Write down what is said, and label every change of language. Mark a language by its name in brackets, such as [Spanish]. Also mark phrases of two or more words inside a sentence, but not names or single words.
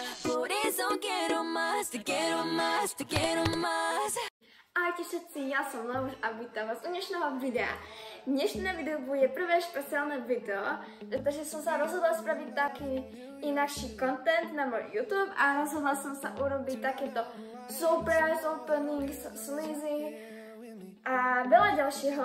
[Spanish] Por eso quiero más, te quiero más, te quiero más. [Slovak] Ahojte všetci, ja som Leoš a vítam vás u dnešného videa. Dnešné video bude prvé špeciálne video, pretože som sa rozhodla spraviť taký inakší content na môj YouTube a rozhodla som sa urobiť takéto [English] surprise opening, [Slovak] sleazy a veľa ďalšieho.